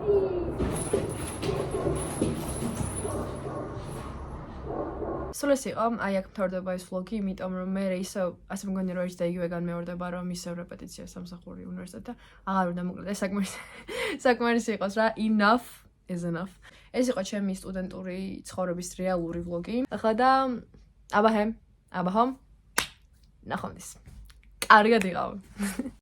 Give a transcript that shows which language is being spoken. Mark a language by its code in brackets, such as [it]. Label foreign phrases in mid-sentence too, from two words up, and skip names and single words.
[ka] სულ ეს იყო აი აქ მთავრდება ეს ვლოგი იმიტომ რომ მე ისევ ასე მგონი რომ ერთ და იგივე განმეორდება რომ ისევ რეპეტიცია სამსახური უნივერსიტეტ და აღარ უნდა მოკლედ საკმარისი იყოს რა [en] enough is enough [ka] ეს იყო ჩემი სტუდენტური ცხოვრების რეალური ვლოგი ახლა და აბაჰომ ნახვამდის კარგად იყავ